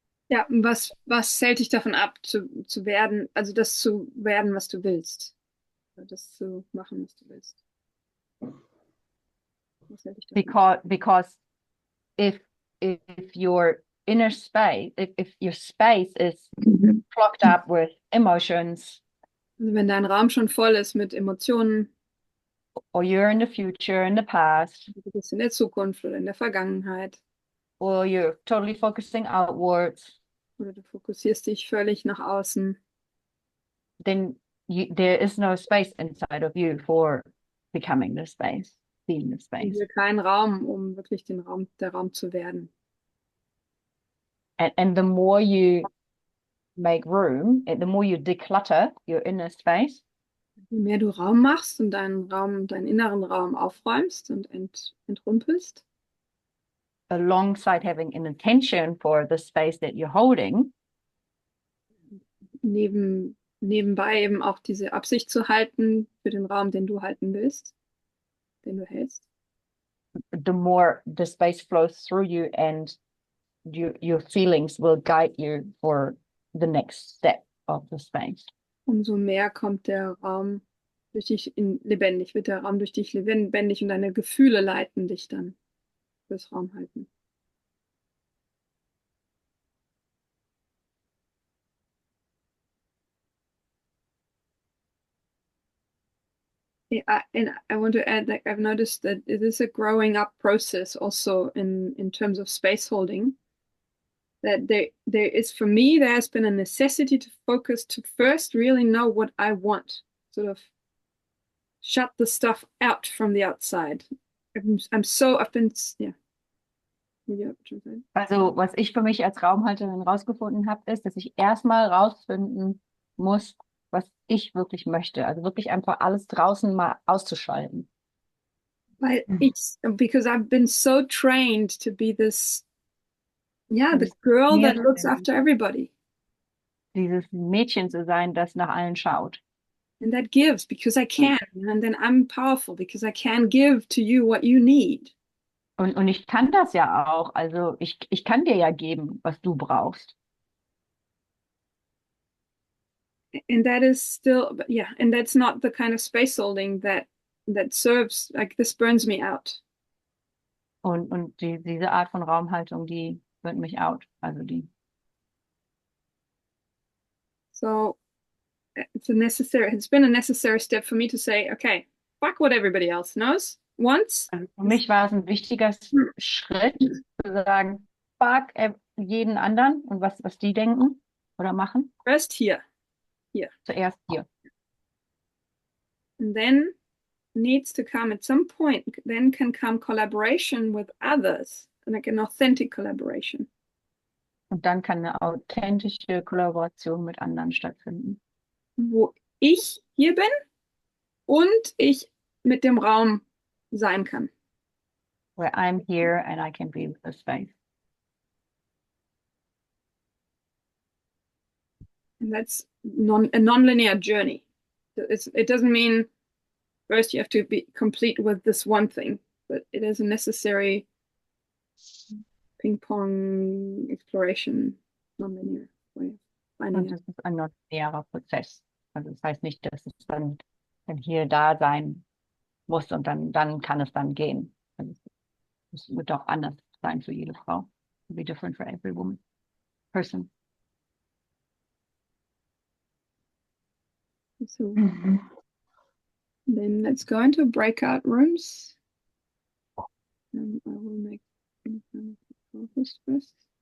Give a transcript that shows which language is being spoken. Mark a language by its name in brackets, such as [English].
[German] Ja, was hält dich davon ab, zu werden, also das zu werden, was du willst? Das zu machen, was du willst. Was hält dich davon ab? [English] Because if your inner space, if your space is clogged up with emotions, [German] Also wenn dein Raum schon voll ist mit Emotionen, [English] or you're in the future, in the past, [German] du bist in der Zukunft oder in der Vergangenheit, [English] or you're totally focusing outwards, [German] oder du fokussierst dich völlig nach außen, [English] then there is no space inside of you for becoming the space, being the space. [German] hier kein Raum, um wirklich der Raum zu werden. [English] And the more you make room, the more you declutter your inner space, [German] Je mehr du Raum machst und deinen inneren Raum aufräumst und entrümpelst, [English] alongside having an intention for the space that you're holding, [German] nebenbei eben auch diese Absicht zu halten für den Raum, den du halten willst, den du hältst, [English] the more the space flows through you and your feelings will guide you for the next step of the space. [German] umso mehr kommt der Raum durch dich lebendig, wird der Raum durch dich lebendig und deine Gefühle leiten dich dann fürs Raum halten. [English] And I want to add that I've noticed that it is a growing up process also in terms of space holding. That there is, for me, there has been a necessity to focus to first really know what I want, sort of shut the stuff out from the outside. I've been, yeah. [German] Also, was ich für mich als Raumhalterin rausgefunden habe, ist, dass ich erstmal rausfinden muss, was ich wirklich möchte. Also wirklich einfach alles draußen mal auszuschalten. [English] Because I've been so trained to be this, the girl that looks after everybody. [German] Dieses Mädchen zu sein, das nach allen schaut. [English] And that gives because I can. And then I'm powerful because I can give to you what you need. [German] Und ich kann das ja auch. Also ich kann dir ja geben, was du brauchst. [English] And that is still, and that's not the kind of space holding that serves, like this burns me out. [German] Und diese Art von Raumhaltung, die burnt mich out. Also die. [English] So it's been a necessary step for me to say, okay, fuck what everybody else knows. Once. [German] Also für mich war es ein wichtiger Schritt, zu sagen, fuck jeden anderen und was die denken oder machen. [English] First here. [German] Zuerst hier. [English] And then needs to come at some point, then can come collaboration with others, like an authentic collaboration. [German] Und dann kann eine authentische Kollaboration mit anderen stattfinden. Wo ich hier bin und ich mit dem Raum sein kann. [English] Where I'm here and I can be with the space. And that's a non-linear journey. It doesn't mean first you have to be complete with this one thing, but it is a necessary Ping-Pong Exploration Non-linear way of finding [German] Und [English] it. [German] das ist ein linearer Prozess. Also das heißt nicht, dass es dann hier da sein muss und dann kann es dann gehen. Also es wird auch anders sein für jede Frau. [English] It'll be different for every woman, person. So then let's go into breakout rooms. And I will make focus first.